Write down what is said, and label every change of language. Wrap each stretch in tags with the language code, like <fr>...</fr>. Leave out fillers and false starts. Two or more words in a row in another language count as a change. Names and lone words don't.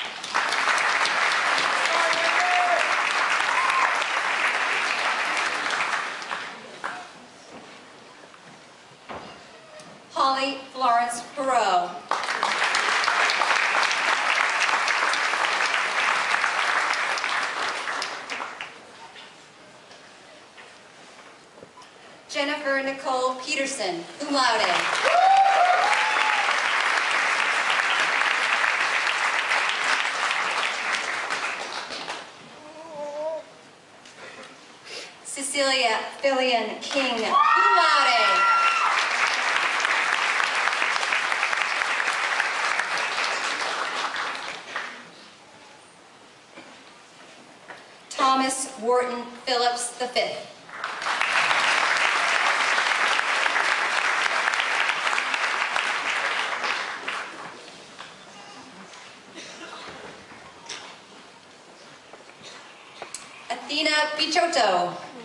<en>Holly Florence Perot. Jennifer Nicole Peterson,</en> <la>cum laude.</la> <en>Cecilia Fillion King,</en> <la>cum laude.</la> <en>Thomas Wharton Phillips V. Athena Pichotto.</en>